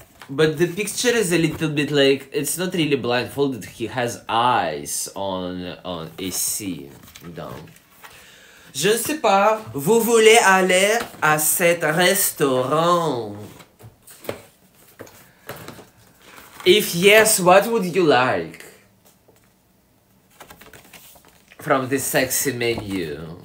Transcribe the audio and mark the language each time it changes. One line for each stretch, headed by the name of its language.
English: But the picture is a little bit like, it's not really blindfolded, he has eyes on
French: ici, donc. Je ne sais pas, vous voulez aller à cet restaurant?
English: If yes, what would you like from this sexy menu?